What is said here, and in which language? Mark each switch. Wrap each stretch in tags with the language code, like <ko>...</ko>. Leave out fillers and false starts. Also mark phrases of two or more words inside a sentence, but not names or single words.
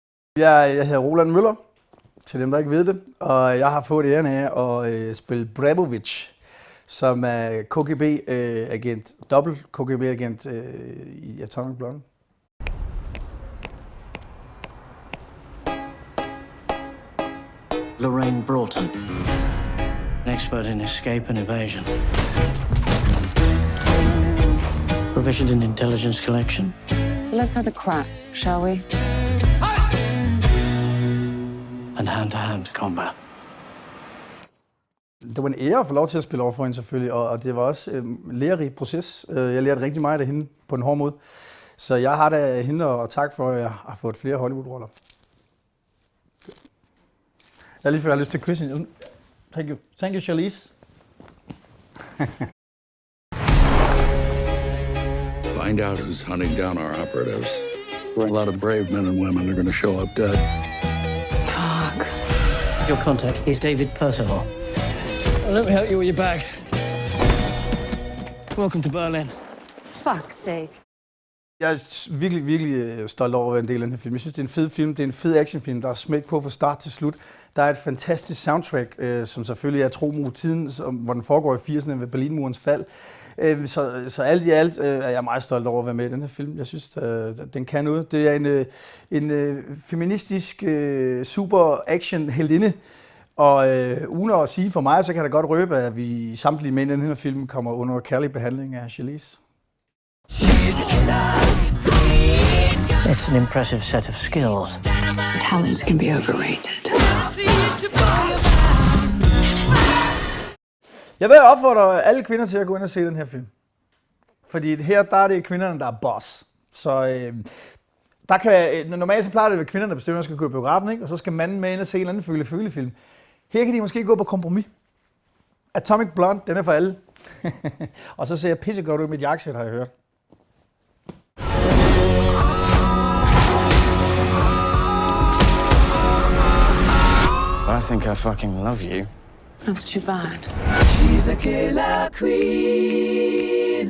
<da>Jeg hedder Roland Møller, til dem, der ikke ved det, og jeg har fået æren af at spille Brabovic, som er KGB-agent, dobbelt KGB-agent i Atomic Blonde.</da> <en>Lorraine Broughton, an expert in escape and evasion. Proficient in intelligence collection. Let's cut the crap, shall we? And hand-to-hand combat.</en> <da>Det var en ære at få lov til at spille over for hende selvfølgelig, og det var også en lærerig proces. Jeg lærte rigtig meget af hende på en hård måde. Så jeg har da hende og tak for, at jeg har fået flere Hollywood-roller. Jeg er lige før, jeg har lyst til at kysse hende.</da> <en>Thank you. Thank you, Charlize. Find out who's hunting down our operatives. A lot of brave men and women are going to show up dead. Fuck. Your contact is David Percival. Let me help you with your bags. Welcome to Berlin. Fuck's sake.</en> <da>Jeg er virkelig stolt over at være en del af den her film. Jeg synes, det er en fed film. Det er en fed actionfilm, der er smæk på fra start til slut. Der er et fantastisk soundtrack, som selvfølgelig er tro mod tiden, hvor den foregår i 80'erne ved Berlinmurens fald. Så alt i alt er jeg meget stolt over at være med i den her film. Jeg synes, den kan noget. Det er en feministisk super action heldinde. Og uden at sige for mig, så kan jeg da godt røbe, at vi samtlige mænd i den her film kommer under kærlig behandling af Charlize.</da> <en>It's an impressive set of skills. Talents can be overrated.</en> <da>Jeg vil opfordre alle kvinder til at gå ind og se den her film. Fordi her der er det kvinderne, der er boss. Så der kan, normalt så plejer det at være kvinderne, der bestemmer, at skal gå i biografen, ikke? Og så skal manden med ind og se en eller anden følefilm. Her kan de måske gå på kompromis. Atomic Blonde, den er for alle. Og så ser jeg pissegodt ud med mit jakkesæt, har jeg hørt.</da> <en>I think I fucking love you. That's too bad. She's a killer queen.</en>